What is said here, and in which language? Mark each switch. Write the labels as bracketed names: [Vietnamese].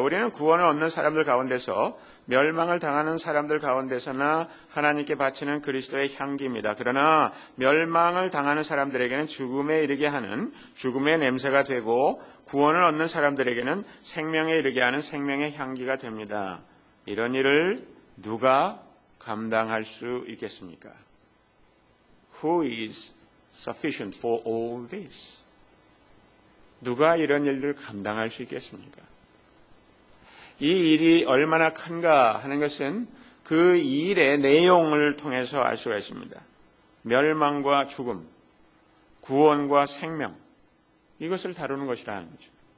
[Korean] 우리는 구원을 얻는 사람들 가운데서 멸망을 당하는 사람들 가운데서나 하나님께 바치는 그리스도의 향기입니다. 그러나 멸망을 당하는 사람들에게는 죽음에 이르게 하는 죽음의 냄새가 되고 구원을 얻는 사람들에게는 생명에 이르게 하는 생명의 향기가 됩니다. 이런 일을 누가 감당할 수 있겠습니까? [English] Who is sufficient for all this? [Korean] 누가 이런 일을 감당할 수 있겠습니까? 이 일이 얼마나 큰가 하는 것은 그 일의 내용을 통해서 알 수가 있습니다. 멸망과 죽음, 구원과 생명, 이것을 다루는 것이라는 거죠.